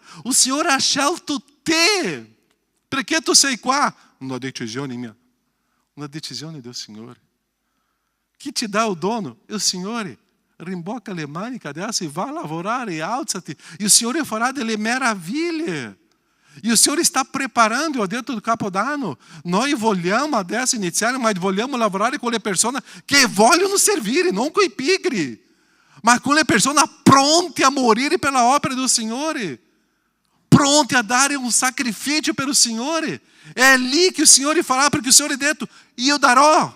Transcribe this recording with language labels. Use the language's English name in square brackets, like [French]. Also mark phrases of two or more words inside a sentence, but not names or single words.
[Italian] O Signore ha scelto te. Perché tu sei qua? Una decisione mia. Una decisione del Signore. Chi ti dà il dono? Il Signore. Rimbocca le maniche adesso e va a lavorare e alzati. E il Signore farà delle meraviglie. [Portuguese] E o Senhor está preparando dentro do Capodanno. [Italian] Noi vogliamo adesso iniziare, ma vogliamo lavorare con le persone che vogliono servire, non con i pigri, ma con le persone pronte a morire per la opera del Signore, pronte a dare un sacrificio per il Signore. È lì che il Signore farà, perché il Signore ha detto: io darò.